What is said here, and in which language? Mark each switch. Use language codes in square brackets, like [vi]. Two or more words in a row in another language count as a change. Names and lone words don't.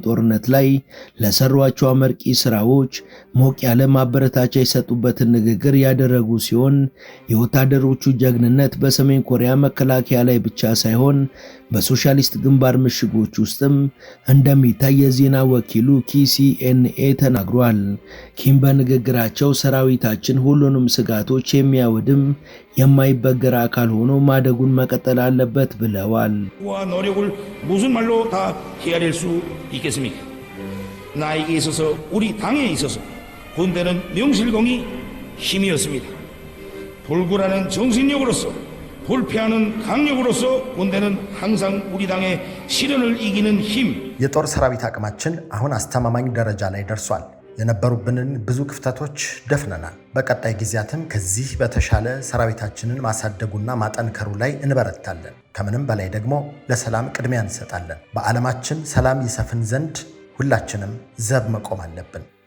[am] ጦርነት ላይ ለሰሯቸው አመርቂ ስራዎች ሞቅ ያለ ማበረታቻ የሰጡበትን ንግግር ያደረጉ ሲሆን የወታደሮቹ ጀግንነት በሰሜን ኮሪያ መከላከያ ላይ ብቻ ሳይሆን በሶሻሊስት ግንባር ምሽጎች ውስጥም እንደሚታይ የዜና ወኪሉ KCNA ተናግሯል። ኪም በንግግራቸው ሰራዊታችን ሁሉንም ስጋቶች የሚያወድም የማይበገር አካል ሆኖ ማደጉን መቀጠል አለበት ብለዋል። [ko] 무슨 말로 다 헤아릴 수 있겠습니까? 나에게 있어서 우리 당에 있어서 군대는 명실공히 힘이었습니다. 불구라는 정신력으로서 불패하는 강력으로서 군대는 항상 우리 당의 시련을 이기는 힘. [am] የጦር ሰራዊት አቅማችን አሁን አስተማማኝ ደረጃ ላይ ደርሷል። የነበሩብንን ብዙ ክፍተቶች ደፍነናል። በቀጣይ ጊዜያትም ከዚህ በተሻለ ሰራዊታችንን ማሳደጉና ማጠንከሩ ላይ እንበረታለን። ከምንም በላይ ደግሞ ለሰላም ቅድሚያ እንሰጣለን። በዓለማችን ሰላም ይሰፍን ዘንድ ሁላችንም ዘብ መቆም አለብን።